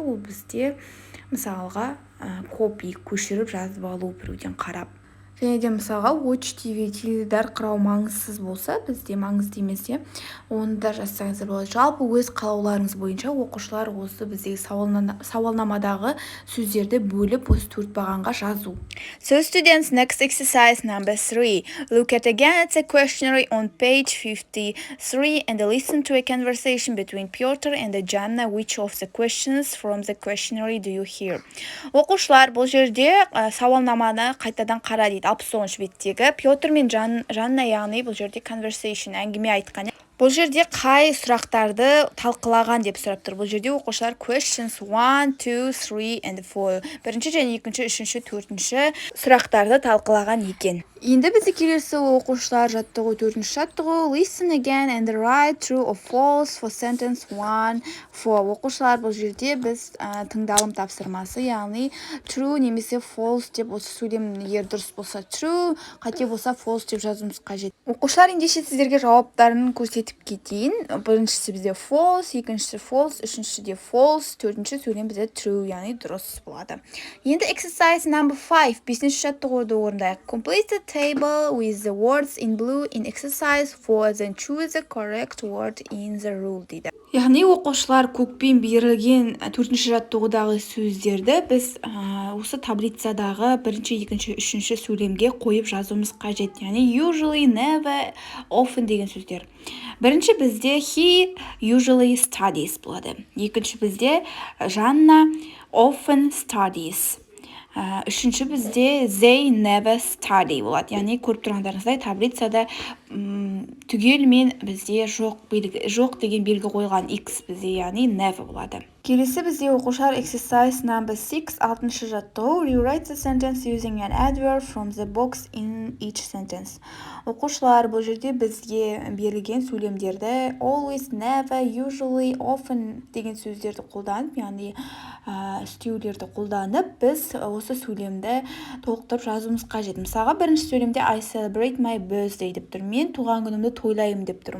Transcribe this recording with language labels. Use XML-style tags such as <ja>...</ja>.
<kk>Ол бізде мысалға копи, көшіріп жазып алу біреуден қарап. Және де мысалға</kk> <en>watch TV,</en> <kk>теледидар қарау маңызсыз болса, бізде маңызды емес, оны да жазсаңыздар болады. Жалпы өз қалауларыңыз бойынша оқушылар осы біздегі сауалнамадағы сөздерді бөліп осы 4 бағанға жазу.</kk> <en>So students, next exercise number 3. Look at again at the questionnaire on page 53 and listen to a conversation between Piotr and Janna. Which of the questions from the questionnaire do you hear?</en> <kk>Оқушылар, бұл жерде сауалнаманы қайтадан қара дейді. 69 беттегі Петр мен Жанна, яғни бұл жерде conversation, әңгіме айтқан. Бұл жерде қай сұрақтарды талқылаған деп сұрап тұр. Бұл жерде оқушылар</kk> <en>questions 1, 2, 3 and 4.</en> <kk>Бірінші және екінші, үшінші, төртінші сұрақтарды талқылаған екен. Енді бізде келесі оқушылар жаттығу, төртінші жаттығу.</kk> <en>Listen again and write true or false for sentence 1, 4.</en> <kk>Оқушылар, бұл жерде біз тыңдалым тапсырмасы, яғни true немесе false деп, осы сөйлем егер дұрыс болса true, қате болса false деп жазуымыз қажет. Оқушылар, ендеше сіздерге жауаптарын көрсетіп кетейін. Біріншісі бізде false, екіншісі false, үшіншісі де false, төртінші сөйлем бізде true, яғни дұрыс болады. Енді</kk> <en>exercise number 5,</en> <kk>бесінші жаттығуды орындайық.</kk> <en>Complete the table with the words in blue in exercise 4, then choose the correct word in the rule</en> <kk>дейді. Яғни оқушылар көкпен берілген төртінші жаттығудағы сөздерді біз осы таблицадағы бірінші, екінші, үшінші сөйлемге қойып жазуымыз қажет. Яғни usually, never, often деген сөздер. Бірінші бізде</kk> <en>he usually studies</en> <kk>болады. Екінші бізде Жанна</kk> <en>often studies.</en> <kk>Үшінші бізде</kk> <en>they never study</en> <kk>болады. Яғни көріп тұрғандарыңыздай таблицада түгелмен бізде жоқ деген белгі қойған x бізде, яғни never болады. Келесі бізде оқушылар</kk> <en>exercise number 6,</en> <kk>алтыншы жаттығу.</kk> <en>Rewrite the sentence using an adverb from the box in each sentence.</en> <kk>Оқушылар, бұл жерде бізге берілген сөйлемдерді always, never, usually, often деген сөздерді қолданып, яғни істеулерді қолданып, біз осы сөйлемді толықтырып жазуымыз қажет. Мысалға, бірінші сөйлемде</kk> <en>I celebrate my birthday</en> <kk>деп тұр. Мен туған күнімді тойлаймын деп тұр.</kk>